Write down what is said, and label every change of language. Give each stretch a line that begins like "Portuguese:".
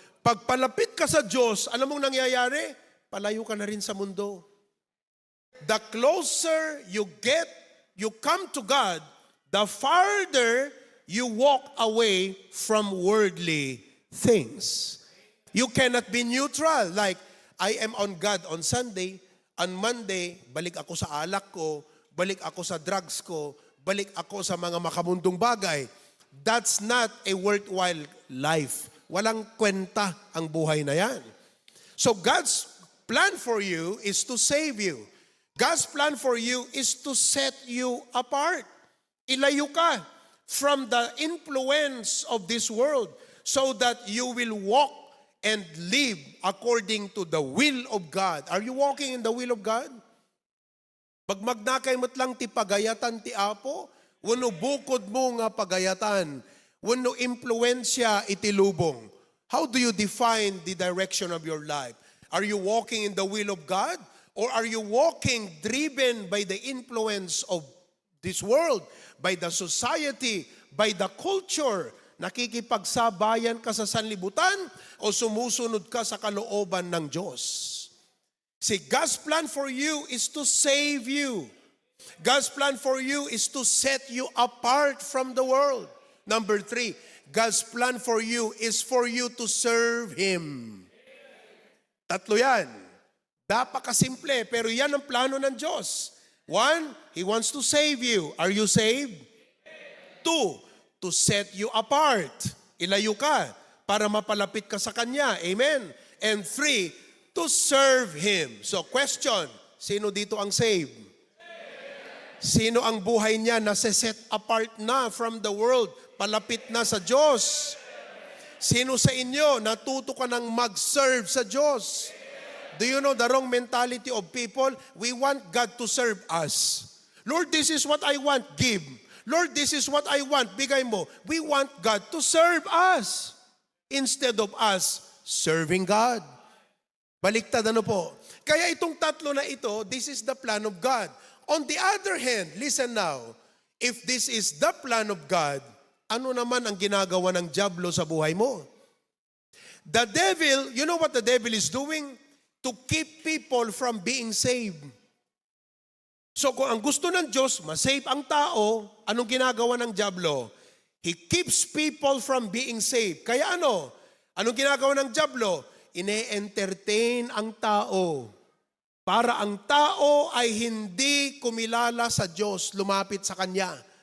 Filipino: Pag palapit ka sa Diyos, alam mong nangyayari? Palayo ka na rin sa mundo.
English: The closer you come to God, the farther you walk away from worldly things. You cannot be neutral. Like, I am on God on Sunday, on Monday,
Filipino: balik ako sa alak ko, balik ako sa drugs ko, balik ako sa mga makamundong bagay.
English: That's not a worthwhile life.
Filipino: Walang kwenta ang buhay na yan.
English: So God's plan for you is to save you. God's plan for you is to set you apart.
Filipino: Ilayo ka
English: from the influence of this world so that you will walk and live according to the will of God. Are you walking in the will of God?
Iloko: Pag magnakay mo't lang ti pagayatan ti Apo, wano bukod mo nga pagayatan, wano impluensya iti lubong.
English: How do you define the direction of your life? Are you walking in the will of God? Or are you walking driven by the influence of this world, by the society, by the culture?
Filipino: Nakikipagsabayan ka sa sanlibutan o sumusunod ka sa kalooban ng Diyos?
English: See, God's plan for you is to save you. God's plan for you is to set you apart from the world. Number 3, God's plan for you is for you to serve Him.
Filipino: Tatlo yan. Napakasimple, pero yan ang plano ng Diyos.
English: 1, He wants to save you. Are you saved? 2, to set you apart.
Filipino: Ilayo ka para mapalapit ka sa Kanya. Amen?
English: And 3, to serve Him. So question,
Filipino: sino dito ang saved? Sino ang buhay niya na set apart na from the world, palapit na sa Diyos? Sino sa inyo natuto ka ng mag-serve sa Diyos?
English: Do you know the wrong mentality of people? We want God to serve us. Lord, this is what I want, give. Lord, this is what I want, bigay mo. We want God to serve us instead of us serving God.
Filipino: Baliktad ano po? Kaya itong tatlo na ito,
English: this is the plan of God. On the other hand, listen now, if this is the plan of God,
Filipino: ano naman ang ginagawa ng dyablo sa buhay mo?
English: The devil, you know what the devil is doing? To keep people from being saved.
Filipino: So kung ang gusto ng Diyos, masave ang tao, anong ginagawa ng dyablo?
English: He keeps people from being saved.
Filipino: Kaya ano? Anong ginagawa ng dyablo? ine-entertain ang tao para ang tao ay hindi kumilala sa Diyos, lumapit sa Kanya.